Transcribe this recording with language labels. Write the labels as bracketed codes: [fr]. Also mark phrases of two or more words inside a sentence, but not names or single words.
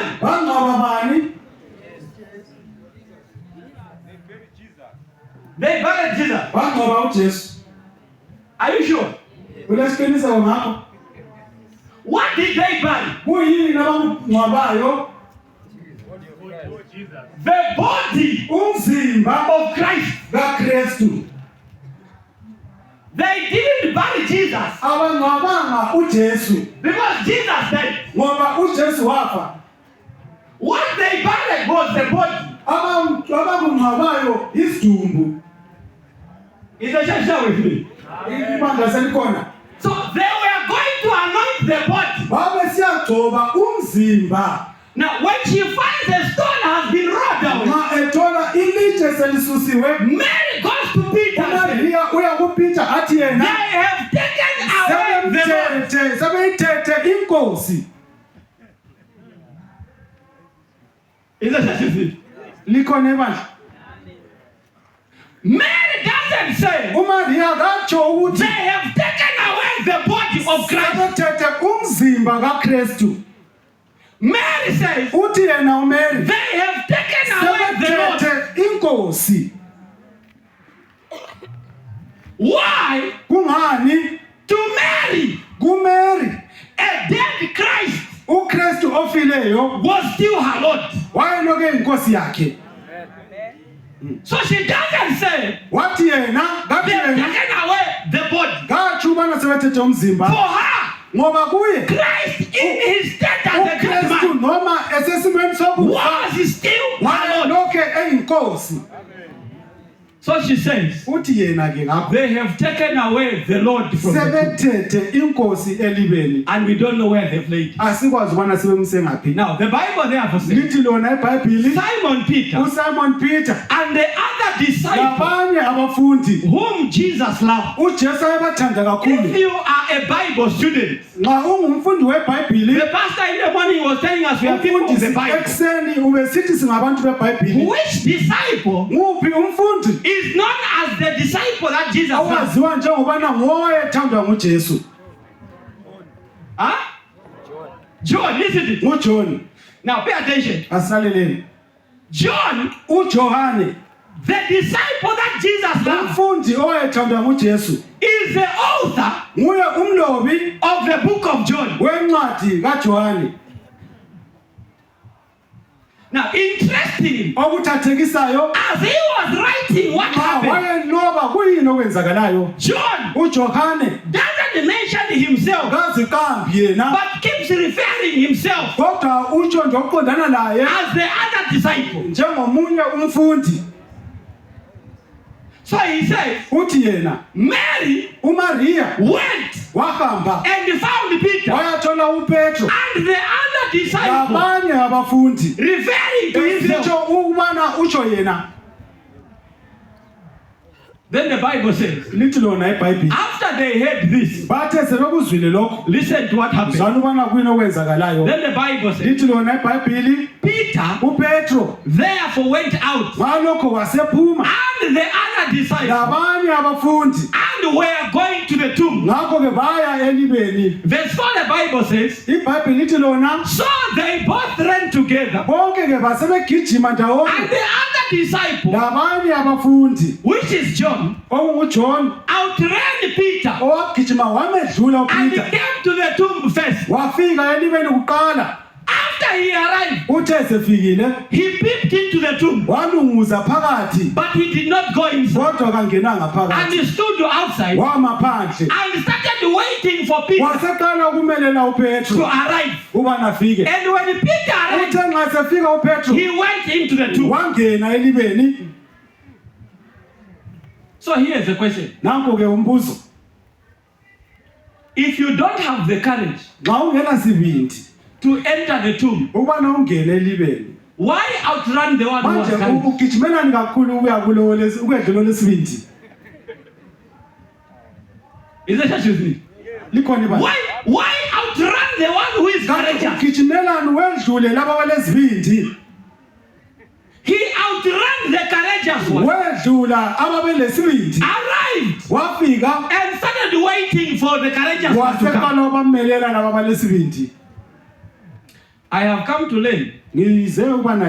[nd] Bangcwaba bani? [en] They buried Jesus. [nd] Bangcwaba uJesu. [en] Are you sure? [nd] Ulesiqiniseko ngakho? [en] What did they bury? [nd] Kuyini abakungcwabayo? [en] The body [nd] Umzimba [en] of Christ. [nd] kaKristu. [en] They didn't bury Jesus [nd] Abangcwabanga uJesu [en] because Jesus died. [nd] ngoba uJesu wafa. [en] What they buried was the body. [nd] Abakungcwabayo isidumbu. [en] Is the church there with me? [nd] Ibandla selikhona. [en] So they were going to anoint the body. [nd] Babe siyagcoba umzimba. [en] Now when she finds the stone has been rolled away, [nd] Nxa ethola ilitshe selisusiwe, [en] Mary goes to Peter and says, [nd] uMaria uya kuPeter athi [en] they [nd] yena [en] have taken away the Lord. [nd] sebeyithethe inkosi. [en] Is the church with me? [nd] Likhona ibandla. [en] Mary doesn't say [nd] uMaria katsho ukuthi [en] they have taken away the body of Christ. [nd] sebethethe umzimba kaKristu. [en] Mary says [nd] Uthi yena uMary [en] they have taken away the Lord. [nd] sebethethe inkosi. [en] Why? [nd] Kungani? [en] To Mary, [nd] KuMary [en] a dead Christ [nd] uKristu ofileyo [en] was still her Lord. [nd] wayeloke inkosi yakhe. [en] So she doesn't say [nd] Wathi yena [en] they've [nd] ngathi yena [en] taken away the body. [nd] ngathi ubana sebethethe [en] For [nd] umzimba [en] her, [nd] ngoba kuye [en] Christ in his state as a great [nd] uKristu [en] man [nd] noma esesimeni sokufa [en] was still her Lord. [nd] wayelokhe eyinkosi. [en] So she says, [nd] Uthi yena ke ngapho [en] they have taken away the Lord from the [nd] sebethethe inkosi elibeni [en] and we don't know where they've laid it. [nd] asikwazi ubana sebemse ngaphi. [en] Now, the Bible therefore says, [nd] Lithi lona iBhayibheli [en] Simon Peter [nd] uSimon Peter [en] and the other disciple [nd] labanye abafundi [en] whom Jesus loved. [nd] uJesu ayebathanda [en] If [nd] kakhulu. [en] you are a Bible student, [nd] Nxa ungumfundi weBhayibhili [en] the pastor in the morning was telling us we are people of the [nd] umfundisi [en] Bible. [nd] ekuseni ubesithi singabantu beBhayibhili. [en] Which disciple [nd] Nguphi umfundi [en] is known as the disciple that Jesus loved? [nd] owaziwa njengobana ngoye ethandwa nguJesu? [en] Huh? John, isn't it? [nd] nguJohn. [en] Now pay attention. [nd] Asilaleleni. [en] John, [nd] uJohane [en] the disciple that Jesus loved, [nd] umfundi owayethandwa nguJesu [en] is the author [nd] nguye umlobi [en] of the book of John. [nd] wencwadi kaJohane. [en] Now, interestingly, [nd] Okuthathekisayo [en] as he was writing what happened, [nd] wayeloba kuyini okwenzakalayo. [en] John [nd] uJohane [en] doesn't mention himself, [nd] kazikambi yena [en] but keeps referring himself [nd] kodwa utsho nje oqondana naye [en] as the other disciple. [nd] njengomunye umfundi. [en] So he says, [nd] Uthi yena [en] Mary [nd] uMaria [en] went [nd] wahamba [en] and found Peter [nd] wayathola uPetro [en] and the other disciple, [nd] labanye abafundi [en] referring to himself. [nd] esitsho ukubana utsho yena. [en] Then the Bible says, [nd] Lithi lona iBhayibheli [en] after they heard this, [nd] bathe sebekuzwile lokho [en] listen to what happened. [nd] zwana ubana kuyini okwenzakalayo. [en] Then the Bible says, [nd] Lithi lona iBhayibheli [en] Peter [nd] uPetro [en] therefore went out [nd] ngalokho wasephuma [en] and the other disciples [nd] labanye abafundi [en] and were going to the tomb. [nd] ngakho ke baya elibeni. [en] Verse 4, the Bible says, [nd] iBhayibheli lithi lona [en] so they both ran together, [nd] bonke ke basebegijima [en] and [nd] ndawonye [en] the other disciple, [nd] labanye abafundi [en] which is John, [nd] onguJohn [en] outran Peter [nd] owagijima wamedlula [en] and [nd] uPeter [en] came to the tomb first. [nd] wafika elibeni kuqala. [en] After he arrived, [nd] Uthe sefikile [en] he peeped into the tomb, [nd] walunguza phakathi [en] but he did not go inside, [nd] kodwa kangenanga [en] and [nd] phakathi [en] he stood outside [nd] wama phandle [en] and started waiting for Peter [nd] waseqala ukumelela [en] to [nd] uPetro [en] arrive. [nd] ubana afike. [en] And when Peter arrived, [nd] Uthe nxa sefika uPetro [en] he went into the tomb. [nd] wangena elibeni. [en] So here's the question. [nd] Nanko ke umbuzo, [en] If you don't have the courage [nd] nxa ungena sibindi [en] to enter the tomb, [nd] ubana ungene elibeni [en] why outrun the one who was [nd] manje [en] carried? [nd] ugijimelani kakhulu ukuya kulowo ukwedlula lesibindi. [en] Is the church with me? [nd] Likhona ibandla. [en] Why outrun the one who is courageous? [nd] Ugijimelani wedlule laba balesibindi [en] He outran the courageous one, [nd] wedlula ababelesibindi [en] arrived [nd] wafika [en] and started waiting for the courageous one to come. [nd] waseqala ubamelela laba balesibindi. [en] I have come to learn [nd] Ngize ukubana